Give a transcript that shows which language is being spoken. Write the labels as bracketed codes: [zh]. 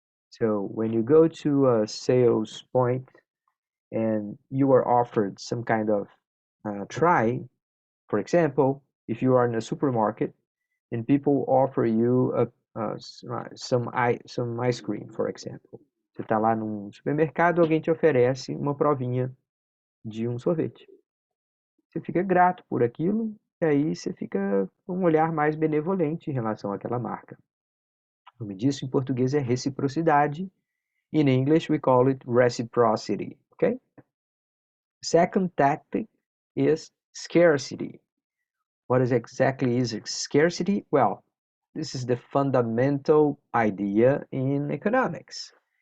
[en] So when you go to a sales point and you are offered some kind of try, for example, if you are in a supermarket and people offer you some ice cream, for example. [pt] Você está lá num supermercado, alguém te oferece uma provinha de um sorvete. Você fica grato por aquilo e aí você fica com um olhar mais benevolente em relação àquela marca. O nome disso em português é reciprocidade. [en] In English, we call it reciprocity. Okay? Second tactic is scarcity. What exactly is scarcity? Well, this is the fundamental idea in economics.